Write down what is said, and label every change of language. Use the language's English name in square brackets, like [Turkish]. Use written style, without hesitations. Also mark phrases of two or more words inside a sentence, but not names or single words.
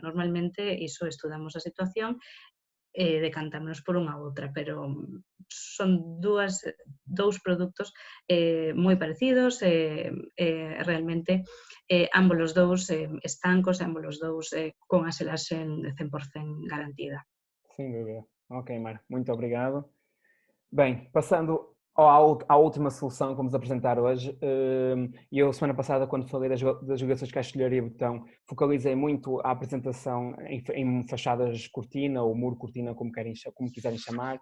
[Galician] Normalmente, iso estudamos a situación decantámonos por unha ou outra, pero son dous produtos moi parecidos realmente ambos os dous estancos, ambos os dous con a selaxen 100% garantida. [Portuguese] Sem dúvida. Ok, Mara, muito obrigado. Bem, passando à última solução que vamos apresentar hoje, eu semana passada, quando falei das ligações castelharia e botão, focalizei muito a apresentação em fachadas cortina ou muro cortina, como quiserem chamar.